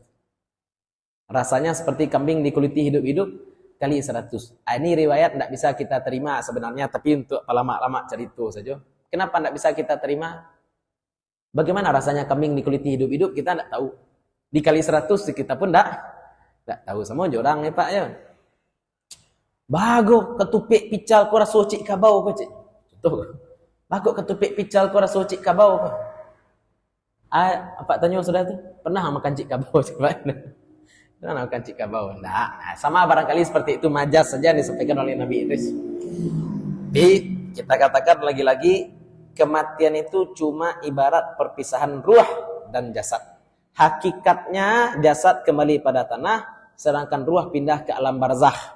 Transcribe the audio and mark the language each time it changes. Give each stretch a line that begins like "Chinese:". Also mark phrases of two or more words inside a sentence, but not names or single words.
Indonesian: Rasanya seperti kambing dikuliti hidup-hidup kali 100. Ini riwayat tidak bisa kita terima sebenarnya, tapi untuk lama-lama cerita saja. Kenapa tidak bisa kita terima? Bagaimana rasanya kambing dikuliti hidup-hidup kita tidak tahu. Dikali 100 kita pun tidak tahu. Semua orang ya Pak ya.
Minangkabau: Bago ketupik pical ko raso cik kabau ko cik.
Indonesian: Tuh.
Minangkabau: Bago ketupik pical ko raso cik kabau ko.
Indonesian: Apa tanya sudah tu? Pernah makan cik kabau coba? Pernah makan cik kabau? Nah, sama barangkali seperti itu majas saja disampaikan oleh Nabi Idris. Tapi kita katakan lagi-lagi kematian itu cuma ibarat perpisahan ruh dan jasad. Hakikatnya jasad kembali pada tanah, sedangkan ruh pindah ke alam barzakh.